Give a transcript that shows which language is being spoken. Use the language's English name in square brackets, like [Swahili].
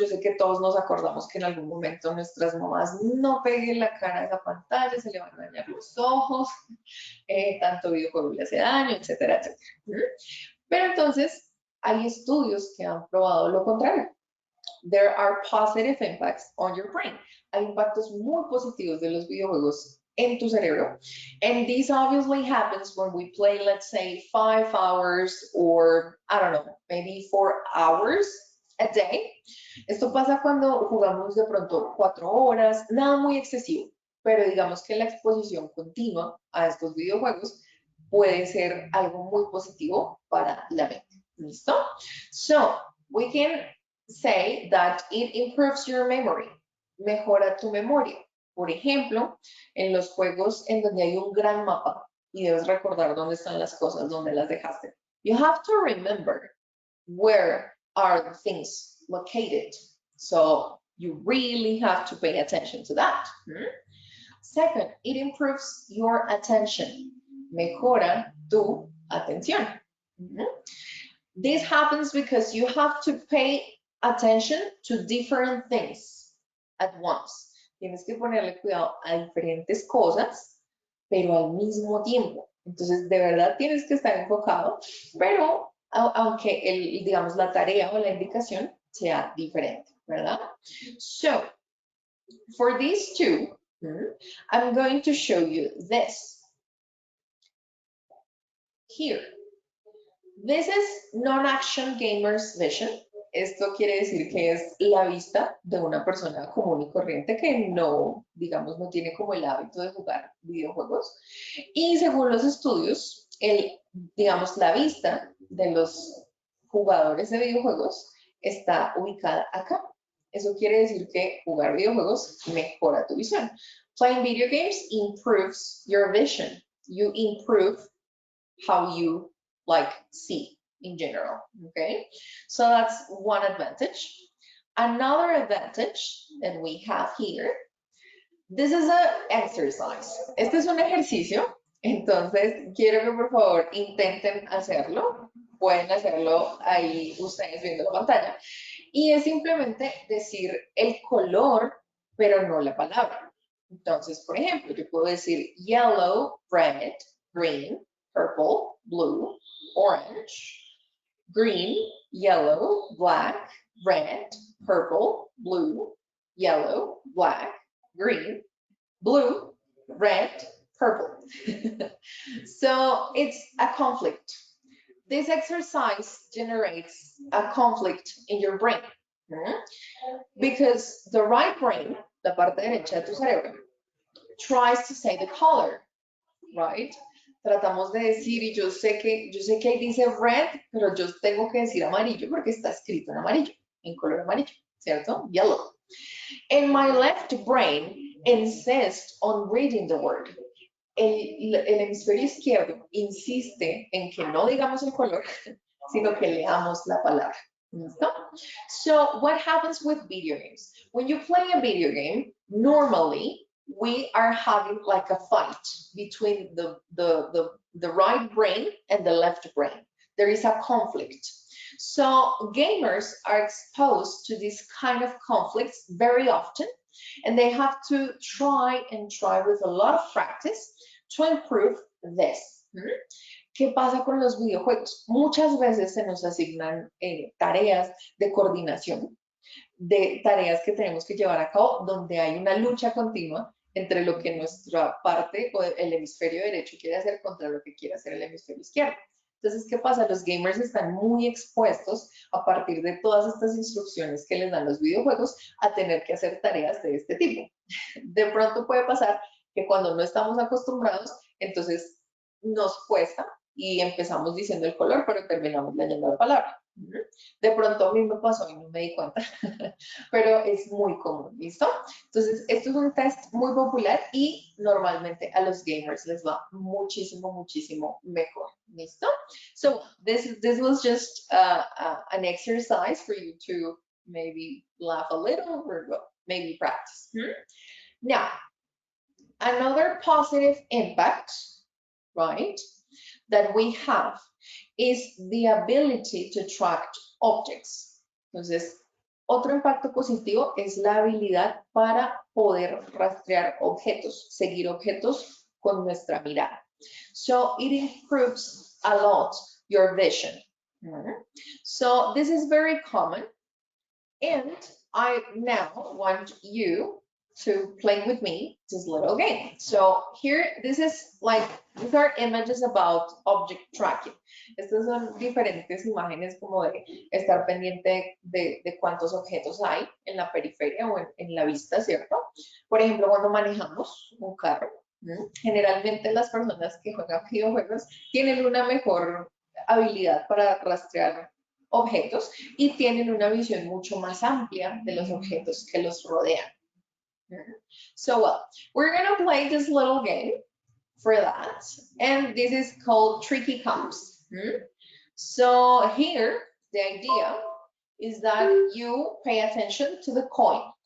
[Spanish] Yo sé que todos nos acordamos que en algún momento nuestras mamás no peguen la cara a esa pantalla, se le van a dañar los ojos, tanto videojuego le hace daño, etcétera, etcétera. Pero entonces, hay estudios que han probado lo contrario. [English] There are positive impacts on your brain. [Spanish] Hay impactos muy positivos de los videojuegos en tu cerebro. [English] And this obviously happens when we play, let's say, 5 hours or, I don't know, maybe 4 hours a day. [Spanish] Esto pasa cuando jugamos de pronto 4 horas, nada muy excesivo, pero digamos que la exposición continua a estos videojuegos puede ser algo muy positivo para la mente. ¿Listo? [English] So, we can say that it improves your memory. [Spanish] Mejora tu memoria. Por ejemplo, en los juegos en donde hay un gran mapa y debes recordar dónde están las cosas, dónde las dejaste. [English] You have to remember where are the things located. So you really have to pay attention to that. Second, it improves your attention. [Spanish] Mejora tu atención. [English] This happens because you have to pay attention to different things at once. [Spanish] Tienes que ponerle cuidado a diferentes cosas, pero al mismo tiempo. Entonces, de verdad tienes que estar enfocado, pero aunque digamos, la tarea o la indicación sea diferente, ¿verdad? [English] So, for these two, I'm going to show you this. Here. This is non-action gamer's vision. [Spanish] Esto quiere decir que es la vista de una persona común y corriente que no, digamos, no tiene como el hábito de jugar videojuegos. Y según los estudios, digamos, la vista de los jugadores de videojuegos está ubicada acá. Eso quiere decir que jugar videojuegos mejora tu visión. [English] Playing video games improves your vision. You improve how you see in general, okay? So that's one advantage. Another advantage that we have here, this is an exercise. [Spanish] Este es un ejercicio, entonces quiero que por favor intenten hacerlo. Pueden hacerlo ahí ustedes viendo la pantalla. Y es simplemente decir el color, pero no la palabra. Entonces, por ejemplo, yo puedo decir [English] yellow, red, green, purple, blue, orange, green, yellow, black, red, purple, blue, yellow, black, green, blue, red, purple. So it's a conflict. This exercise generates a conflict in your brain because the right brain, [Spanish] la parte derecha de tu cerebro, [English] tries to say the color, right? [Spanish] Tratamos de decir, y yo sé que ahí dice red, pero yo tengo que decir amarillo porque está escrito en amarillo, en color amarillo, ¿cierto? [English] Yellow. And my left brain insists on reading the word. [Spanish] El hemisferio izquierdo insiste en que no digamos el color, sino que leamos la palabra. ¿Listo? [English] So what happens with video games? When you play a video game, normally we are having like a fight between the right brain and the left brain. There is a conflict. So gamers are exposed to this kind of conflicts very often, and they have to try with a lot of practice to improve this. [Spanish] ¿Qué pasa con los videojuegos? Muchas veces se nos asignan tareas de coordinación, de tareas que tenemos que llevar a cabo, donde hay una lucha continua entre lo que nuestra parte o el hemisferio derecho quiere hacer contra lo que quiere hacer el hemisferio izquierdo. Entonces, ¿qué pasa? Los gamers están muy expuestos a partir de todas estas instrucciones que les dan los videojuegos a tener que hacer tareas de este tipo. De pronto puede pasar que cuando no estamos acostumbrados, entonces nos cuesta y empezamos diciendo el color, pero terminamos leyendo la palabra. De pronto a mí me pasó y no me di cuenta, pero es muy común, ¿listo? Entonces, esto es un test muy popular y normalmente a los gamers les va muchísimo, muchísimo mejor, ¿listo? [English] So, this was just an exercise for you to maybe laugh a little or maybe practice. Now, another positive impact, right, that we have is the ability to track objects. [Spanish] Entonces, otro impacto positivo es la habilidad para poder rastrear objetos, seguir objetos con nuestra mirada. [English] So it improves a lot your vision. So this is very common. And I now want you to play with me this little game. So here, these are images about object tracking. [Spanish] Estas son diferentes imágenes como de estar pendiente de cuántos objetos hay en la periferia o en la vista, ¿cierto? Por ejemplo, cuando manejamos un carro, generalmente las personas que juegan videojuegos tienen una mejor habilidad para rastrear objetos y tienen una visión mucho más amplia de los objetos que los rodean. [English] So, well, we're going to play this little game for that, and this is called Tricky Comps. So here, the idea is that you pay attention to the coin.